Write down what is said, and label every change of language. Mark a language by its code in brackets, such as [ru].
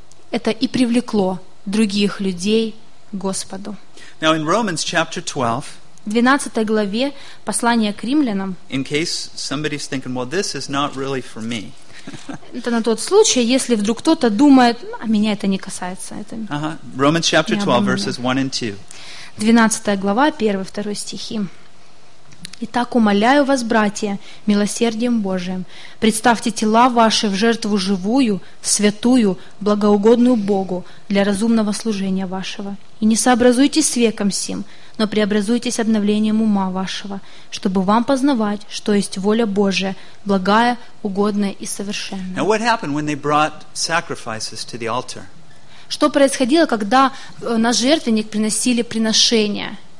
[ru] Это и привлекло других людей к Господу. [en] Now in Romans chapter 12, [ru] в 12 главе послания к римлянам, [en] in case somebody's thinking, well, this is not really for me. [ru] Это на тот случай, если вдруг кто-то думает, а меня это не касается. Это [en] Romans chapter 12, verses 1 and 2. [ru] 12 глава, 1-2 стихи. Итак, умоляю вас, братья, милосердием Божиим, представьте тела ваши в жертву живую, святую, благоугодную Богу для разумного служения вашего. И не сообразуйтесь с веком сим, но преобразуйтесь обновлением ума вашего, чтобы вам познавать, что есть воля Божия, благая, угодная и совершенная. [en] Now what happened when they brought sacrifices to the altar? [ru] Что происходило, когда на жертвенник приносили приношения?